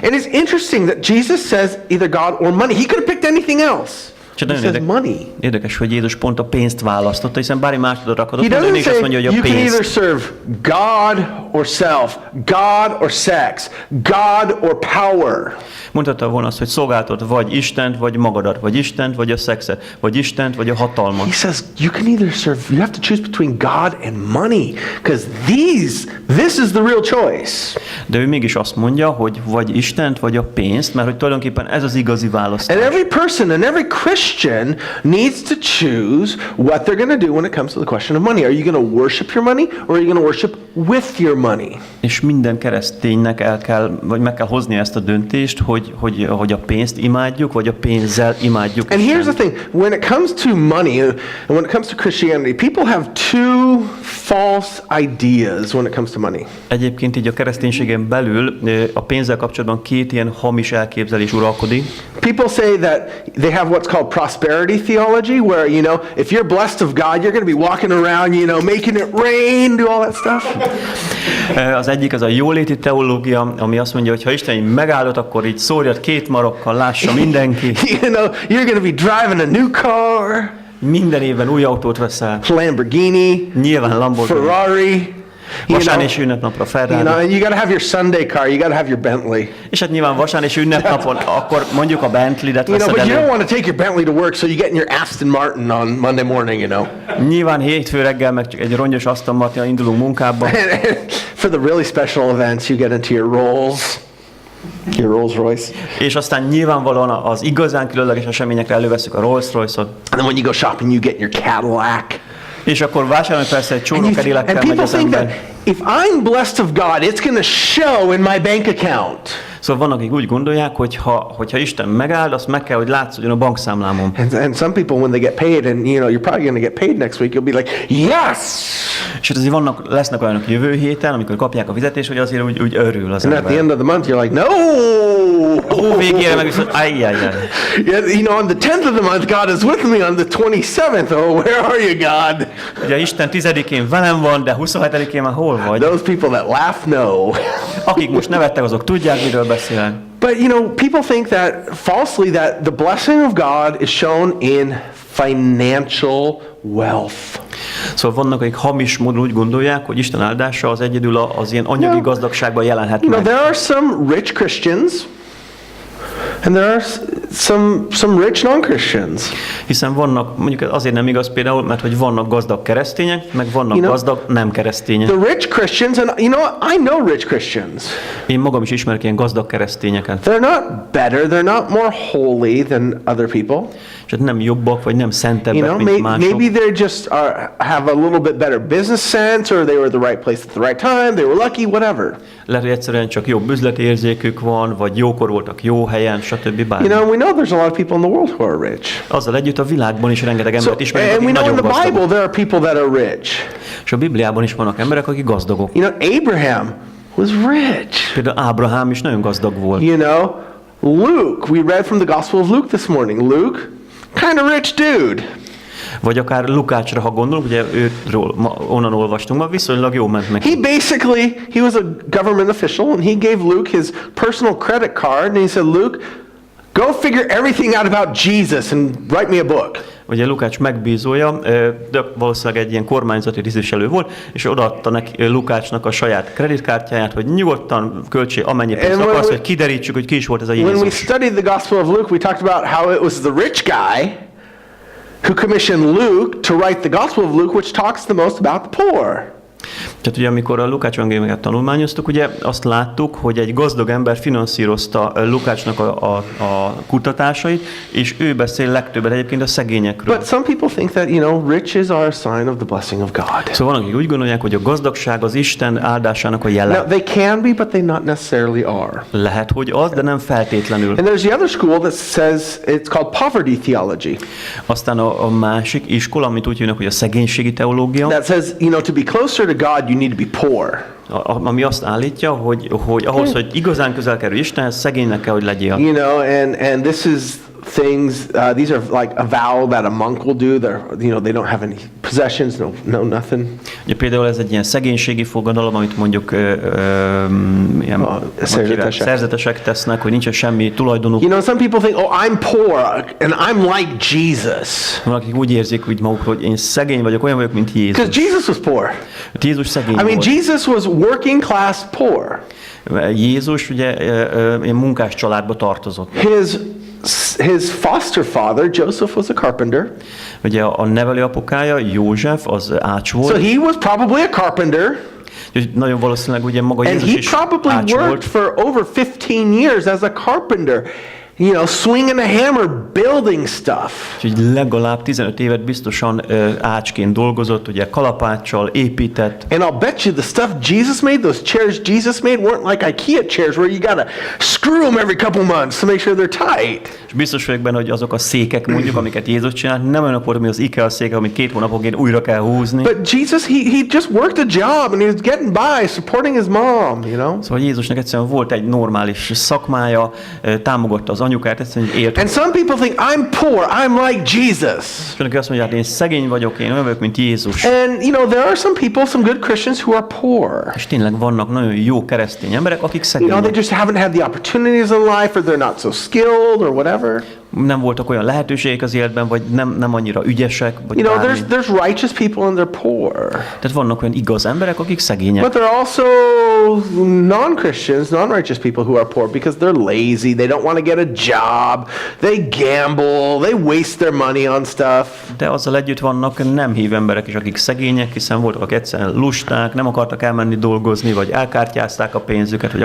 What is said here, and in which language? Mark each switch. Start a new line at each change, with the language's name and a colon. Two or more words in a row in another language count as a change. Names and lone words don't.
English: And it's interesting that Jesus says either God or money. He could have picked anything else. He says money.
Hungarian: Érdekes, hogy Jézus pont a pénzt választotta, hiszen bármi más oda rakadott, de ő is azt mondja, hogy a
English: you
Hungarian: pénz.
English: can either serve God or self, God or sex, God or power.
Hungarian: Mondhatta volna azt, hogy szolgáltad vagy Istent, vagy magadat, vagy Istent, vagy a szexet, vagy Istent, vagy a hatalmat.
English: He says you can either serve, you have to choose between God and money, because this is the real choice.
Hungarian: De ő mégis azt mondja, hogy vagy Istent, vagy a pénzt, mert hogy tulajdonképpen ez az igazi választás.
English: And every person and every Christian needs to choose what they're going to do when it comes to the question of money. Are you going to worship your money, or are you going to worship with your money?
Hungarian: És minden kereszténynek meg kell hozni ezt a döntést, hogy a pénzt imádjuk, vagy a pénzzel imádjuk.
English: And here's the thing, when it comes to money, and when it comes to Christianity, people have two false ideas when it comes to money.
Hungarian: Egyébként így a kereszténységen belül a pénzzel kapcsolatban két ilyen hamis elképzelés uralkodik.
English: People say that they have what's called prosperity theology, where, you know, if you're blessed of God, you're going to be walking around, you know, making it rain, do all that stuff.
Hungarian: Az egyik az a jóléti teológia, ami azt mondja, hogy ha Isten megáldott, akkor így szórjad két marokkal, lássa mindenki.
English: You know, you're going to be driving a new car.
Hungarian: Minden évben új autót veszel.
English: Lamborghini.
Hungarian: Nyilván Lamborghini.
English: Ferrari.
Hungarian: Vasárnap és ünnepnapra Ferrari.
English: You know, and you got to have your Sunday car. You got to have your Bentley.
Hungarian: És hát nyilván vasárnap és ünnepnapon akkor mondjuk a Bentley-det veszed
English: but you
Hungarian: elő.
English: don't want to take your Bentley to work, so you get in your Aston Martin on Monday morning, you know.
Hungarian: Nyilván hétfő reggel meg csak egy rongyos Aston Martin indulunk munkába.
English: For the really special events, you get into your Rolls Royce.
Hungarian: És aztán nyilvánvalóan az igazán különleges eseményekre előveszünk a Rolls Royce-ot.
English: And then when you go shopping, you get your Cadillac.
Hungarian: És akkor vásárolni persze egy csóró Cadillaccal megy az ember.
English: If I'm blessed of God, it's going to show in my bank account.
Hungarian: Szóval vannak, akik úgy gondolják, hogy hogyha Isten megáld, azt meg kell, hogy látszódjon a bankszámlámon.
English: And some people, when they get paid, and you know, you're probably going to get paid next week, you'll be like, yes!
Hungarian: És azért lesznek olyanok jövő héten, amikor kapják a fizetést, hogy azért úgy örül az
English: And
Hungarian: ember.
English: at the end of the month, you're like, no!
Hungarian: Hó végére meg viszont, ajjajjaj.
English: Yeah, you know, on the 10th of the month, God is with me. On the 27th, oh, where are you, God?
Hungarian: Ugye Isten 10-én velem van, de 27-én már hol vagy?
English: Those people that laugh know.
Hungarian: Akik most nevettek, azok tudják, miről beszélek.
English: But, you know, people think that falsely that the blessing of God is shown in financial wealth.
Hungarian: Szóval vannak, akik hamis módon úgy gondolják, hogy Isten áldása az egyedül az ilyen anyagi gazdagságban jelenhet
English: You know,
Hungarian: meg.
English: there are some rich Christians, and there are some rich non-Christians.
Hungarian: Hiszen vannak, mondjuk azért nem igaz például, mert hogy vannak gazdag keresztények, meg vannak
English: You know,
Hungarian: gazdag nem keresztények.
English: The rich Christians, and you know what? I know rich Christians.
Hungarian: Én magam is ismerek ilyen gazdag keresztényeket.
English: They're not better, they're not more holy than other people.
Hungarian: És hát nem jobbak, vagy nem szentebbek,
English: You know,
Hungarian: mint mások.
English: maybe they just have a little bit better business sense, or they were at the right place at the right time, they were lucky, whatever.
Hungarian: Lehet, hogy egyszerűen csak jobb üzleti érzékük van, vagy jókor voltak jó helyen, stb. Bármi.
English: You know, we know there's a lot of people in the world who are rich.
Hungarian: Azzal együtt a világban is rengeteg embert ismerünk,
English: And we
Hungarian: akik
English: know in
Hungarian: nagyon
English: the Bible
Hungarian: gazdagok.
English: there are people that are rich.
Hungarian: És a Bibliában is vannak emberek, akik gazdagok.
English: You know, Abraham was rich.
Hungarian: Például Ábrahám is nagyon gazdag volt.
English: You know, Luke, we read from the Gospel of Luke this morning. Luke, kind of rich dude.
Hungarian: Vagy akár Lukácsra, ha gondolunk, ugye őről onnan olvastunk, ma viszonylag jó ment neki.
English: He was a government official, and he gave Luke his personal credit card, and he said, Luke, go figure everything out about Jesus and write me a book.
Hungarian: Ugye Lukács megbízója, de valószínűleg egy ilyen kormányzati tisztviselő volt, és odaadta neki Lukácsnak a saját kreditkártyáját, hogy nyugodtan költsél amennyi pénzt akarsz, hogy kiderítsük, hogy ki is volt ez a
English: When we
Hungarian: Jézus.
English: studied the Gospel of Luke, we talked about how it was the rich guy who commissioned Luke to write the Gospel of Luke, which talks the most about the poor.
Hungarian: Tehát ugye amikor a Lukács evangéliumát tanulmányoztuk, ugye azt láttuk, hogy egy gazdag ember finanszírozta Lukácsnak a kutatásait, és ő beszél legtöbbet egyébként a szegényekről.
English: But some people think that, you know, riches are a sign of the blessing of God.
Hungarian: Szóval vannak, akik úgy gondolják, hogy a gazdagság az Isten áldásának a jele.
English: Now, they can be, but they not necessarily are.
Hungarian: Lehet, hogy az, de nem feltétlenül.
English: And there's the other school that says it's called poverty theology.
Hungarian: Aztán a másik iskola, amit úgy hívnak, hogy a szegénységi teológia,
English: That says, you know, to be closer to God, you need to be poor.
Hungarian: ami azt állítja, hogy ahhoz, hogy igazán közel kerül Istenhez, szegénynek kell, hogy legyél.
English: You know, and this is things, these are like a vow that a monk will do. They're, you know, they don't have any possessions, no nothing.
Hungarian: Ugye például ez egy ilyen szegénységi fogadalom, amit mondjuk ilyen szerzetesek tesznek, hogy nincsen semmi tulajdonuk.
English: You know, some people think, oh, I'm poor and I'm like Jesus.
Hungarian: Valakik úgy érzik úgy magukról, hogy én szegény vagyok, olyan vagyok, mint Jézus.
English: Because Jesus was poor.
Hungarian: Jézus szegény
English: I mean,
Hungarian: volt.
English: Jesus was working class poor.
Hungarian: Jézus ugye ilyen munkás családba tartozott.
English: His foster father, Joseph, was a carpenter.
Hungarian: Ugye a nevelőapukája, József, az ács volt.
English: So he was probably a carpenter.
Hungarian: Nagyon valószínűleg ugye maga
English: And
Hungarian: Jézus
English: he
Hungarian: is
English: probably
Hungarian: ács
English: worked
Hungarian: volt.
English: for over 15 years as a carpenter. You know, swinging a hammer, building stuff.
Hungarian: Úgyhogy legalább 15 évet biztosan ácsként dolgozott, ugye kalapáccsal épített.
English: And I'll bet you the stuff Jesus made, those chairs Jesus made, weren't like IKEA chairs where you gotta screw them every couple months to make sure they're tight.
Hungarian: És biztos vagyok benne, hogy azok a székek mondjuk, amiket Jézus csinált, nem olyanok voltak, mint az IKEA székek, amit 2 hónapokért újra kell húzni.
English: But Jesus, he just worked a job and he was getting by, supporting his mom, you know?
Hungarian: Szóval Jézusnak egyszerűen volt egy normális szakmája, támogatta az anyukát, egyszerűen élt.
English: And some people think, I'm poor, I'm like Jesus.
Hungarian: És önök azt mondják, én szegény vagyok, én olyan vagyok, mint Jézus.
English: And, you know, there are some people, some good Christians who are poor.
Hungarian: És tényleg vannak nagyon jó keresztény emberek, akik
English: You know, they
Hungarian: szegények.
English: just haven't had the opportunities in life, or they're not so skilled, or whatever.
Hungarian: Nem voltak olyan lehetőségek az életben, vagy nem annyira ügyesek, vagy
English: You know,
Hungarian: bármi.
English: there's righteous people and they're poor.
Hungarian: Tehát vannak olyan igaz emberek, akik szegények.
English: But there are also non-Christians, non-righteous people who are poor because they're lazy, they don't want to get a job, they gamble, they waste their money on stuff.
Hungarian: De azzal együtt vannak nem hív emberek is, akik szegények, hiszen voltak, akik egyszerűen lusták, nem akartak elmenni dolgozni, vagy elkártyázták a pénzüket, vagy